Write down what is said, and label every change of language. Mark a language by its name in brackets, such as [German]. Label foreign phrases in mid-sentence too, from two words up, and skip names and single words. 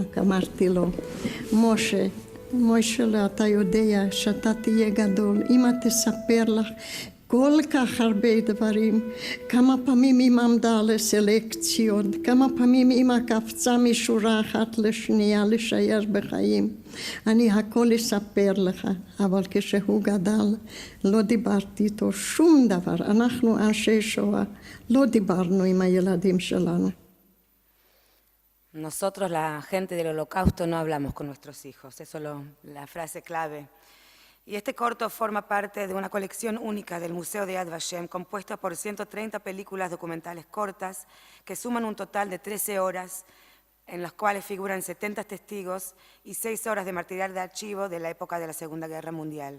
[Hebrew] אמרתי לו, משה, אתה יודע שאתה תהיה גדול, אמא תספר לך כל כך הרבה דברים, כמה פעמים אמא עמדה לסלקציות, כמה פעמים אמא קפצה משורה אחת לשנייה לשייר בחיים. אני הכל אספר לך, אבל כשהוא גדל לא דיברתי איתו שום דבר. אנחנו אנשי שואה, לא דיברנו עם הילדים שלנו. [Spanish] Nosotros, la gente del Holocausto, no hablamos con nuestros hijos. Eso es la frase clave. Y este corto forma parte de una colección única del Museo de Yad Vashem, compuesta por 130 películas documentales cortas que suman un total de 13 horas, en las cuales figuran 70 testigos y 6 horas de material de archivo de la época de la Segunda Guerra Mundial.